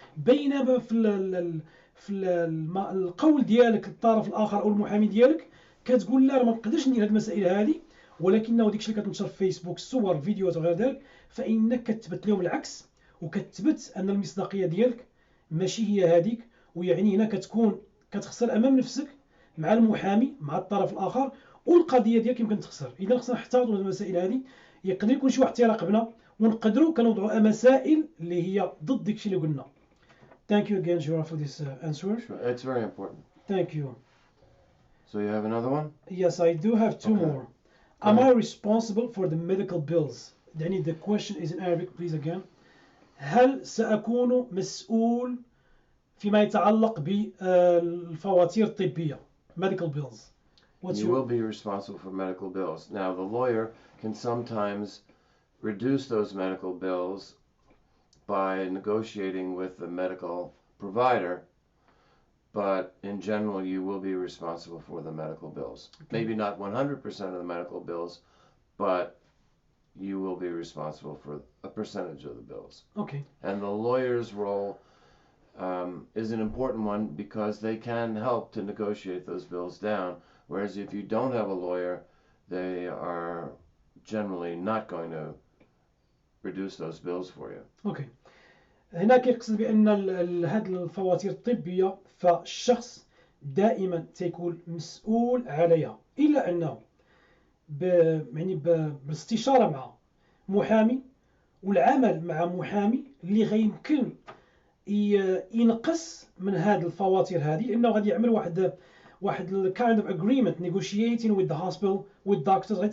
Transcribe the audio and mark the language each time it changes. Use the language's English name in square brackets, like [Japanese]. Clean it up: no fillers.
[Arabic] بينما في القول ديالك للطرف الاخر او المحامي ديالك كتقول لا ما نقدرش ندير هذه المسائل هذه، ولكنه داكشي اللي كتنشر في فيسبوك الصور فيديوهات وغير ذلك فانك كتثبت لهم العكس، وكتثبت ان المصداقيه ديالك ماشي هي هذيك. ويعني هنا كتخسر امام نفسك مع المحامي مع الطرف الاخر، والقضيه ديالك يمكن تخسر. اذا خصنا نحتاطوا المسائل هذه. يقدر يكون شي واحد تيراقبنا ونقدروا كنوضعوا مسائل اللي هي ضد داكشي اللي قلنا. [English] Thank you again, Gerard, for this answer. Sure. It's very important. Thank you. So you have another one? Yes, I do have two Okay. more. Am I responsible for the medical bills? يعني the question is in Arabic, please again. [Arabic] هل سأكون مسؤول فيما يتعلق بالفواتير الطبية [English] medical bills? You will be responsible for medical bills. Now the lawyer can sometimes reduce those medical bills by negotiating with the medical provider, but in general you will be responsible for the medical bills. Okay. Maybe not 100% of the medical bills, but you will be responsible for a percentage of the bills. Okay. And the lawyer's role is an important one because they can help to negotiate those bills down, whereas if you don't have a lawyer, they are generally not going to reduce those bills for you. Okay. [Arabic] هنا كيقصد بأن هاد الفواتير الطبية فالشخص دائما تيكون مسؤول عليها، إلا أنه يعني بالاستشارة مع محامي والعمل مع محامي اللي غيمكن ينقص من هاد الفواتير هذه، لأنه غادي يعمل واحد [English] kind of agreement negotiating with the hospital with doctors.